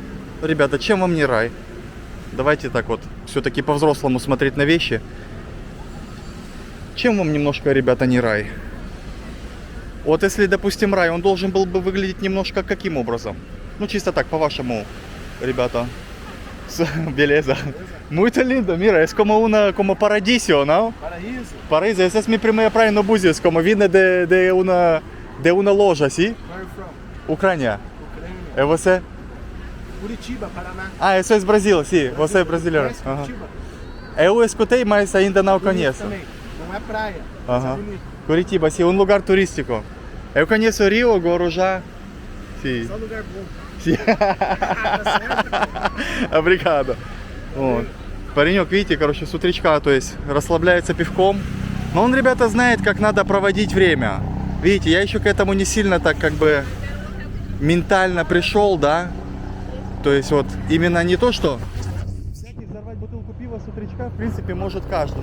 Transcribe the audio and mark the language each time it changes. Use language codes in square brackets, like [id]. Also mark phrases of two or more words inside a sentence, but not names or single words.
[ru] Ребята, чем вам не рай? Давайте так вот все-таки по-взрослому смотреть на вещи. Чем вам немножко, ребята, не рай? Вот если, допустим, рай, он должен был бы выглядеть немножко каким образом? Ну, чисто так, по-вашему, ребята. [pt] Beleza. Muito lindo, [es] mira, es como como paradiso, ¿no? [pt] Paraíso. [es] Paraíso, esa es mi primera praia no buses, como viene de una loja, ¿sí? [en] Where are you from? [pt] Ucrânia. Ucrânia. É você? Curitiba, Paraná. Ah, isso é Brasil, sim. Você é brasileiro. Conhece Aham. Curitiba? Eu escutei, mas ainda não Bonito conheço. também. Não é praia, mas Aham. é bonito. Curitiba, sim, um lugar turístico. Eu conheço Rio, Guarujá. Sim. Só lugar bom. Sim. Tá certo? Obrigado. [ru] Вот. Паренек, видите, короче, с утречка, то есть расслабляется пивком. Но он, ребята, знает, как надо проводить время. Видите, я еще к этому не сильно так как бы ментально пришел, да. То есть вот именно не то, что всякий взорвать бутылку пива с утречка, в принципе, может каждый.